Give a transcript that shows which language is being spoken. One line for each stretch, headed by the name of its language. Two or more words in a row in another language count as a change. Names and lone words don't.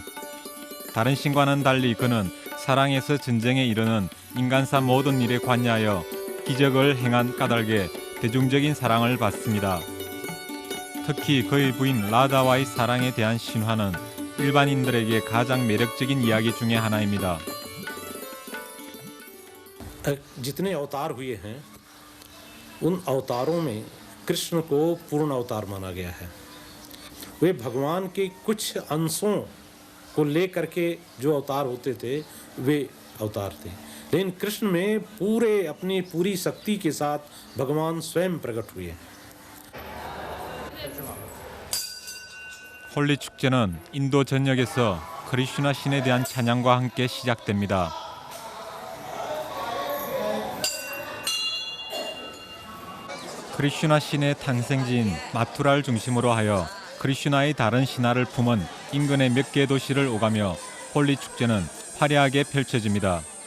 Korean: 다른 신과는 달리 그는 사랑에서 전쟁에 이르는 인간사 모든 일에 관여하여 기적을 행한 까닭에 대중적인 사랑을 받습니다. 특히 그의 부인 라다와의 사랑에 대한 신화는 일반인들에게 가장 매력적인 이야기 중의 하나입니다.
Hindi: जितने अवतार हुए हैं उन अवतारों में कृष्ण को पूर्ण अवतार माना गया है। वे भगवान के कुछ अंशों को लेकर के जो अवतार होते थे वे अवतार थे, लेकिन कृष्ण में अपनी पूरी शक्ति के साथ भगवान स्वयं प्रकट हुए।
Korean: 홀리 축제는 인도 전역에서 크리슈나 신에 대한 찬양과 함께 시작됩니다. 크리슈나 신의 탄생지인 마투라를 중심으로 하여 크리슈나의 다른 신화를 품은 인근의 몇 개 도시를 오가며 홀리 축제는 화려하게 펼쳐집니다.